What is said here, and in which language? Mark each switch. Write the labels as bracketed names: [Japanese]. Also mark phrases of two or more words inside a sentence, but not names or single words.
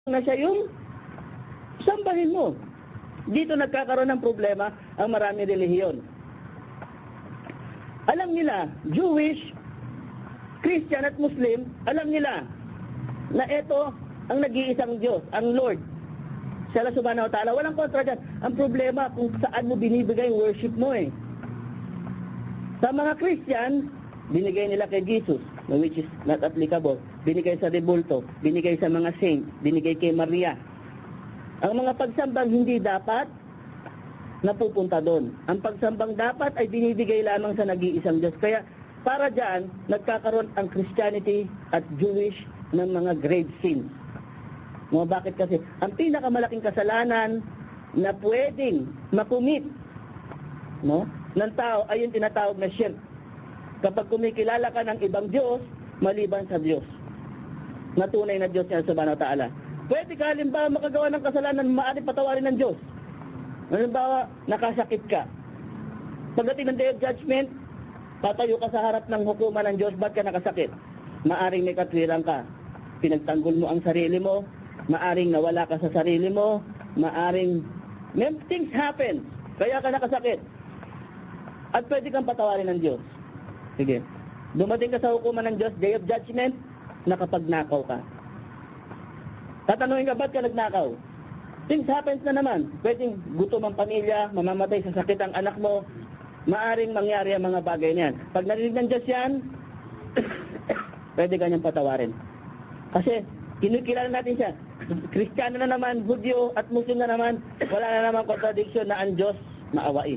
[Filipino] na siya yung sambahin mo. Dito nagkakaroon ng problema ang marami relihiyon. Alam nila, [English] Jewish, Christian [Filipino] at Muslim, alam nila na ito ang nag-iisang Diyos, ang Lord. [Arabic] Siya Allah سبحانه وتعالى. [Filipino] Walang kontra dyan. Ang problema kung saan mo binibigay yung worship mo eh. Sa mga Christian, binigay nila kay Jesus, [English] which is not applicable. [Filipino] Binigay sa rebulto, binigay sa mga saint, binigay kay Maria. Ang mga pagsambang hindi dapat napupunta doon. Ang pagsambang dapat ay binibigay lamang sa nag-iisang Diyos. Kaya para dyan, nagkakaroon ang Christianity at Jewish ng mga [English] grave sins. [Filipino] No, bakit kasi? Ang pinakamalaking kasalanan na pwedeng makumit, no, ng tao ay yung tinatawag na shirk. Kapag kumikilala ka ng ibang Diyos, maliban sa Diyos, na tunay na Diyos niya [Arabic] سبحانه وتعالى. [Filipino] Pwede ka halimbawa makagawa ng kasalanan maaaring patawarin ng Diyos. Halimbawa, nakasakit ka. Pagdating ng [English] Day of Judgment, [Filipino] tatayo ka sa harap ng hukuman ng Diyos, ba't ka nakasakit? Maaring may katwiran ka. Pinagtanggol mo ang sarili mo, maaring nawala ka sa sarili mo, maaring [English] things happen, [Filipino] kaya ka nakasakit. At pwede kang patawarin ng Diyos. Sige. Dumating ka sa hukuman ng Diyos, [English] Day of Judgment, [Filipino] nakapagnakaw ka. Tatanungin ka, ba't ka nagnakaw? [English] Things happens [Filipino] na naman. Pwedeng gutom ang pamilya, mamamatay sa sakit ang anak mo, maaring mangyari ang mga bagay niyan. Pag narinig ng Diyos yan, pwede ka niyang patawarin. Kasi, kinukilala natin siya. Kristiyano na naman, Hudyo at Muslim na naman, wala na naman contradiction na ang Diyos maawain.